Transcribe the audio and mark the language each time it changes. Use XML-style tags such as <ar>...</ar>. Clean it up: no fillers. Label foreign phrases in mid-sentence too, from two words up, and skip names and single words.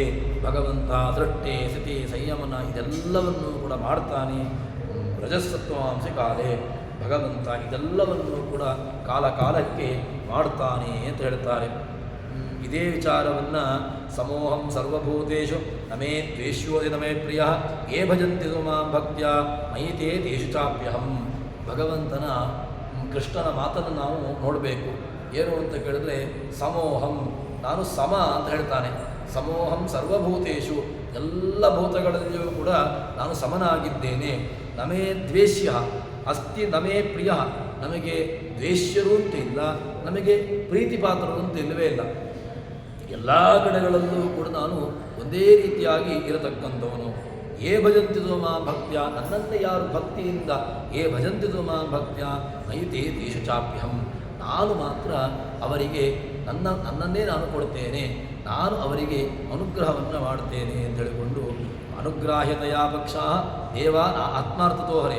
<kn>ಭಗವಂತ ಸೃಷ್ಟಿ, ಸ್ಥಿತಿ, ಸಂಯಮನ ಇದೆಲ್ಲವನ್ನೂ ಕೂಡ ಮಾಡ್ತಾನೆ.</kn> <sa>ರಜಸ್ಸತ್ವಾಂಸಿ ಕಾಲೇ,</sa> <kn>ಭಗವಂತ ಇದೆಲ್ಲವನ್ನೂ ಕೂಡ ಕಾಲಕ್ಕೆ ಮಾಡ್ತಾನೆ ಅಂತ ಹೇಳ್ತಾರೆ.</kn> <sa>ಇದೇ ವಿಚಾರವನ್ನು ಸಮೋಹಂ ಸರ್ವಭೂತೇಷು ನಮೇ ದ್ವೇಷ್ಯೋದಿ ನಮೇ ಪ್ರಿಯ ಯೇ ಭಜಂತಿ ಮಾಂ ಭಕ್ತ್ಯ ಮಯಿತೇ ತೇಷು ಚಾಪ್ಯಹಂ.</sa> <kn>ಭಗವಂತನ ಕೃಷ್ಣನ ಮಾತನ್ನು ನಾವು ನೋಡಬೇಕು. ಏನು ಅಂತ ಕೇಳಿದ್ರೆ, ಸಮೋಹಂ, ನಾನು ಸಮ ಅಂತ ಹೇಳ್ತಾನೆ.</kn> <sa>ಸಮೋಹಂ ಸರ್ವಭೂತೇಷು,</sa> <kn>ಎಲ್ಲ ಭೂತಗಳಲ್ಲಿಯೂ ಕೂಡ ನಾನು ಸಮನಾಗಿದ್ದೇನೆ.</kn> <sa>ನಮೇ ದ್ವೇಷ್ಯ ಅಸ್ತಿ ನಮೇ ಪ್ರಿಯ,</sa> <kn>ನಮಗೆ ದ್ವೇಷ್ಯರು ಅಂತ ಇಲ್ಲ, ನಮಗೆ ಪ್ರೀತಿಪಾತ್ರರು ಅಂತ ಇಲ್ಲವೇ ಇಲ್ಲ. ಎಲ್ಲ ಕಡೆಗಳಲ್ಲೂ ಕೂಡ ನಾನು ಒಂದೇ ರೀತಿಯಾಗಿ ಇರತಕ್ಕಂಥವನು.</kn> <sa>ಏ ಭಜಂತಿದು ಮಾ ಭಕ್ತ್ಯ,</sa> <kn>ನನ್ನನ್ನೇ ಯಾರು ಭಕ್ತಿಯಿಂದ</kn> <sa>ಏ ಭಜಂತಿದು ಮಾ ಭಕ್ತ್ಯ ಮಯಿತೇ ತೇಷು ಚಾಪ್ಯಹಂ,</sa> <kn>ನಾನು ಮಾತ್ರ ಅವರಿಗೆ ನನ್ನನ್ನೇ ನಾನು ಕೊಡ್ತೇನೆ, ನಾನು ಅವರಿಗೆ ಅನುಗ್ರಹವನ್ನು ಮಾಡ್ತೇನೆ ಅಂತ ಹೇಳಿಕೊಂಡು ಅನುಗ್ರಾಹ್ಯತೆಯ</kn> <sa>ಪಕ್ಷ ದೇವ ಆತ್ಮಾರ್ಥತೋ ಹರೇ.</sa>